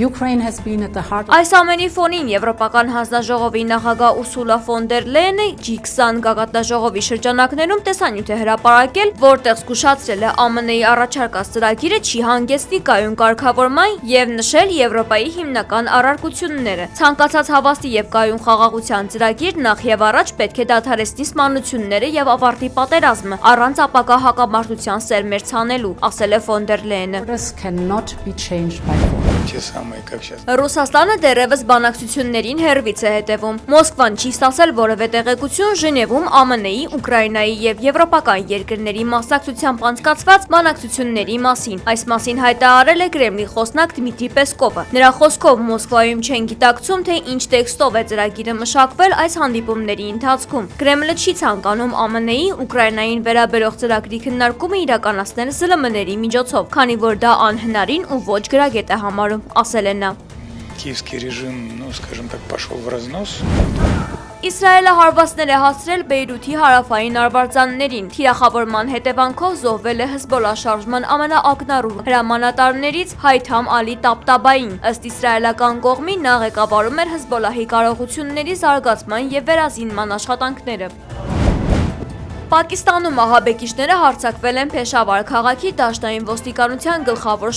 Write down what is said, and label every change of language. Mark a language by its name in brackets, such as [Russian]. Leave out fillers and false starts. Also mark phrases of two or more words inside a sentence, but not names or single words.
[Armenian] Այս ամենի ֆոնին Եվրոպական հանձնաժողովի նախագահ Ուրսուլա ֆոն դեր Լեյենը G20 գագաթնաժողովի շրջանակներում տեսանյութ է հրապարակել, որտեղ զգուշացրել է ԱՄՆ-ի առաջարկած ծրագիրը չի հանգեցնի կայուն կարգավորման եւ նշել Եվրոպայի հիմնական առարկությունները։ Ցանկացած հավաստի եւ կայուն խաղաղության ծրագիր նախ եւ առաջ պետք է դադարեցնի սպանությունները եւ ավարտի պատերազմը առանց ապակա հակամարտության սերմեր ցանելու, ասել է ֆոն դեր Լեյենը։ [Russian] те самые, как сейчас. [Armenian] Ռուսաստանը դեռևս բանակցություններին հերվից է հետևում։ Մոսկվան չի ստացել որևէ տեղեկություն Ժնևում ԱՄՆ-ի, Ուկրաինայի եւ եվրոպական երկրների մասնակցությամբ անցկացված բանակցությունների մասին։ Այս մասին հայտարարել է Կրեմլի խոսնակ Դմիտրի Պեսկովը։ Նրա խոսքով Մոսկվայում չեն գիտակցում, թե ինչ տեքստով է ծրագիրը մշակվել այս հանդիպումների ընթացքում։ Կրեմլը չի ցանկանում ԱՄՆ-ի, Ուկրաինային վերաբերող ծրագրի քննարկումը իրականացնել ԶԼՄ-ների միջոցով, քանի որ դա անհնարին ու ոչ գրագետ է համարում, ասել է նա։ [Russian] Киевский режим, ну, скажем так, пошел в разнос. [Armenian] Իսրայելը հարվածներ է հասցրել Բեյրութի հարավային արվարձաններին։ Թիրախավորման հետևանքով զոհվել է Հեզբոլլա շարժման ամենաակնառու հրամանատարներից Հայթամ Ալի Տաբտաբային։ Ըստ իսրայելական կողմի նա ղեկավարում էր Հեզբոլլահի կարողությունների զարգացման եւ վերազինման աշխատանքները։ Պակիստանում ահաբեկիչները հարձակվել են Փեշավար քաղաքի դաշնային ոստիկանության գլխավոր